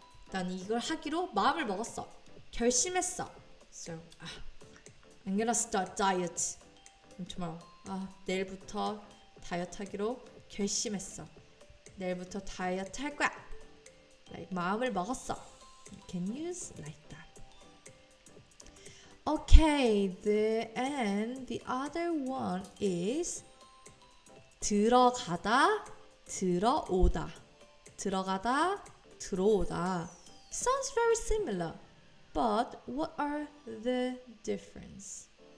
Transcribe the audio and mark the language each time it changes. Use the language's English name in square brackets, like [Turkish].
[Korean] 난 이걸 하기로 마음을 먹었어. 결심했어. [English] So I'm gonna start diet from tomorrow. [Korean] 내일부터 다이어트 하기로 결심했어. 내일부터 다이어트 할 거야. Like 마음을 먹었어. [English] You can use like that. Okay, the other one is 들어가다, 들어오다. [Korean] 들어가다, 들어오다. [English] Sounds very similar, but what are the difference?